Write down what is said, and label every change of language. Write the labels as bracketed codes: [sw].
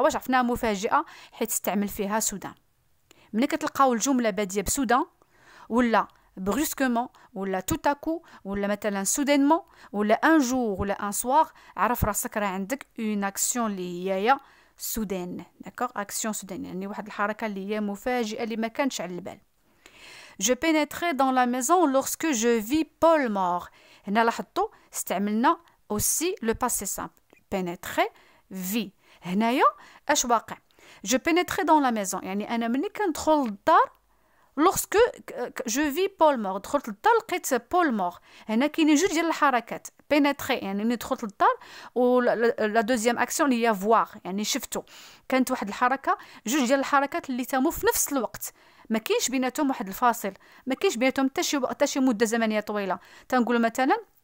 [ar] واش عرفناها مفاجئه؟ حيت استعمل فيها سودان. ملي كتلقاو الجمله باديه بسودان ولا brusquement ولا [fr] tout à coup [ar] ولا مثلا soudainement ولا [fr] un jour [ar] ولا [fr] un soir، [ar] عرف راسك راه عندك une action اللي هي soudaine. داكوغ. action soudaine يعني واحد الحركه اللي هي مفاجئه اللي ما كانش على البال. [fr] je pénétrais dans la maison lorsque je vis Paul mort. [ar] هنا لاحظتوا استعملنا [fr] aussi le passé simple. pénétrer vi. [ar] هنايا اش واقع؟ [fr] je pénétrais dans la maison [ar] يعني انا ملي كندخل للدار [fr] lorsque je vis Paul mort. [ar] دخلت للدار لقيت بول مور. هنا كاينين جوج ديال الحركات. pénétrer يعني ملي دخلت للدار، و لا دوزيام اكسيون اللي هي voir يعني شفتو. كانت واحد الحركه، جوج ديال الحركات اللي تموا في نفس الوقت، ما كاينش بيناتهم واحد الفاصل، ما كاينش بيناتهم حتى شي مده زمنيه طويله. تنقولوا مثلا